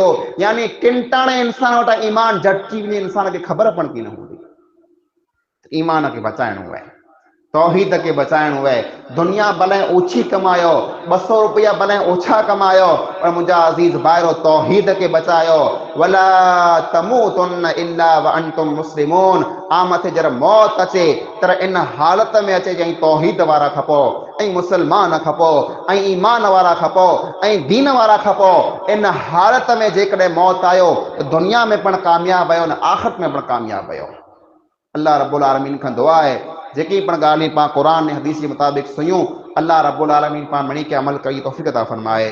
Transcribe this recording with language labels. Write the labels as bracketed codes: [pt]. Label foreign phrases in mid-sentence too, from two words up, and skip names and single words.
[sd] यानी किंटाणे इंसान वटां ईमान झटिजी वञे, इंसान खे ख़बर पण की न हूंदी। ईमान खे बचाइणो आहे, तौहीद खे बचाइणो आहे। दुनिया भले ओछी कमायो, 200 रुपया भले ओछा कमायो, पर मुंहिंजा अज़ीज़ भाइरो तौहीद खे बचायो। [ar] ولا تموتن إلا وأنتم مسلمون. [sd] आ मथे जर मौत अचे तर इन हालत में अचे जंहिं तौहीद वारा खपो, ऐं मुसलमान खपो, ऐं ईमान वारा खपो, ऐं दीन वारा खपो। इन हालत में जेकॾहिं मौत आयो त दुनिया में पण कामयाब आहियो, न आख़िरत में पण कामयाब आहियो। [ar] الله رب العالمين [sd] खां दुआ आहे जेकी पण ॻाल्हियूं पाण क़ुरान ऐं हदीस जे मुताबिक़ सुनियूं, [ar] الله رب العالمين [sd] पाण मणी के अमल करी तौफ़ीक़ अता फरमाए।